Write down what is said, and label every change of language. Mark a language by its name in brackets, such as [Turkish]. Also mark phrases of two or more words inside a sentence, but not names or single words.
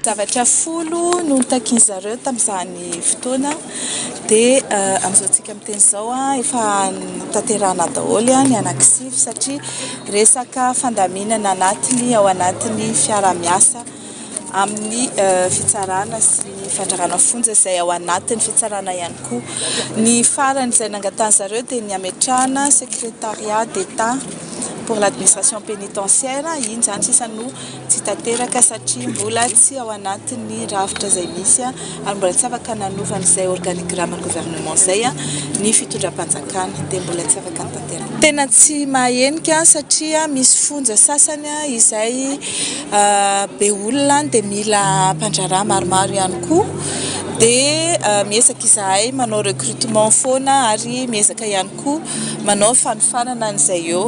[Malagasy] Zavatra folo no notakiany zareo tamin'izany fotoana dia amin'izao tsika miteny izao efa tanterahana daholo ny anankisivy satria resaka fandaminana anatiny ao anatiny fiara-miasa amin'ny fitsarana sy ny fandrarana fonja izay ao anatin'ny fitsarana ihany koa. Ny farany izay nangatany zareo dia ny ametrahana [French] secrétariat d'État pour l'administration pénitentiaire [Malagasy] iny zany sisa no tsy tanteraka satria mbola tsy ao anatin'ny rafitra izay misy ary mbola tsy afaka nanovana izay [French] organigramme gouvernement [Malagasy] izay ny fitondram-panjakana dia mbola tsy afaka tanteraka. Tena tsy mahenika satria misy fonja sasany izay be olona dia mila mpandraraha maromaro ihany koa dia miezaka izahay manao recrutement foana ary miezaka ihany koa manao fanofanana an'izay eo.